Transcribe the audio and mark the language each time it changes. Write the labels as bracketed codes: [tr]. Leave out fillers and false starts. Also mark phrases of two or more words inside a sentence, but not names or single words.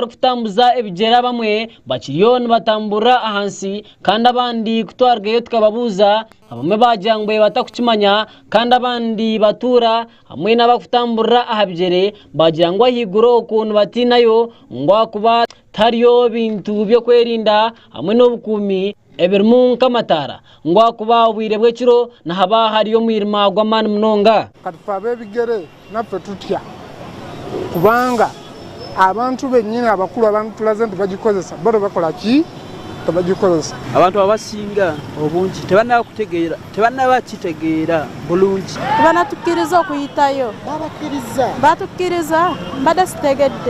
[nyn] kutambuza ebigera bamwe bakiriyo nibatambura ahansi kandi abandi kutwargeyo tukababuza abamwe bajangwe batakukimanya kandi abandi batura hamwe n'abakutambura ahabigere bajangwa higuro okuntu batinayo ngwa kuba tariyo bintu byo kwerinda hamwe n'obukumi ebirmu nkamatara ngwa kuba obwire bw'ekiro nahaba hariyo mwirima gw'amani munonga [lg] katufabe bigere naffe tutya kubanga abantu bennyini abakulu abantu tulaze nti bagikozesa bado bakola ki tabagikozesa abantu abasinga obungi tebannabakitegeera bulungi banatukiriza okuyitayo batukiriza mbadde sitegedde